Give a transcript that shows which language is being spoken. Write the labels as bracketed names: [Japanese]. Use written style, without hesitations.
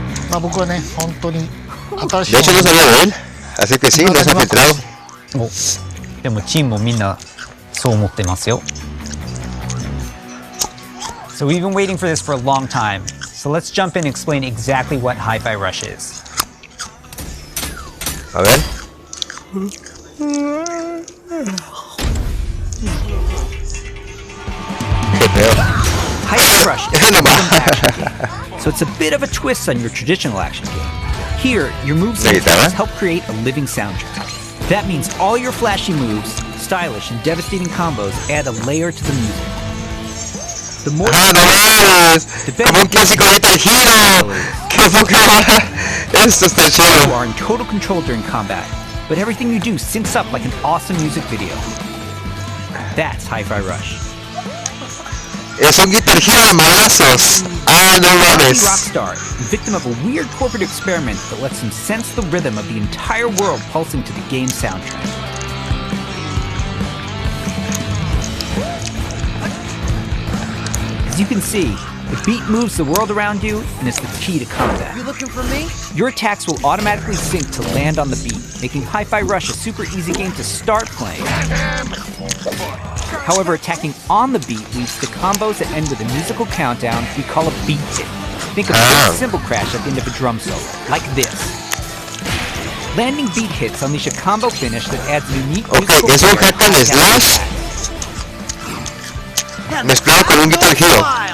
[Japanese] まあ僕はね、本当に新しい。 [Spanish] De hecho no sabía de él, así que sí, no se ha filtrado. [Japanese] でもチームもみんなそう思ってますよ。 [English] So we've been waiting for this for a long time. So let's jump in and explain exactly what Hi-Fi Rush is. [Spanish] A ver. [English] Hi-Fi Rush is a rhythm action game, so it's a bit of a twist on your traditional action game. Here, your moves and attacks help create a living soundtrack. That means all your flashy moves, stylish and devastating combos add a layer to the music. The more [Spanish] como un clásico Guitar Hero. ¡Qué poca! Esto está chido. [English] You are in total control during combat, but everything you do syncs up like an awesome music video. That's Hi-Fi Rush. [Spanish] Es un Guitar Hero de madrazos. Ah, no mames. [English] Rockstar, victim of a weird corporate experiment that lets him sense the rhythm of the entire world pulsing to the game's soundtrack. As you can see, the beat moves the world around you and is the key to combat. You looking for me? Your attacks will automatically sync to land on the beat, making Hi-Fi Rush a super easy game to start playing. However, attacking on the beat leads to combos that end with a musical countdown we call a beat hit. Think of a cymbal crash at the end of a drum solo, like this. Landing beat hits unleash a combo finish that adds unique musical [Spanish] es un hack and slash mezclado con un Guitar Hero.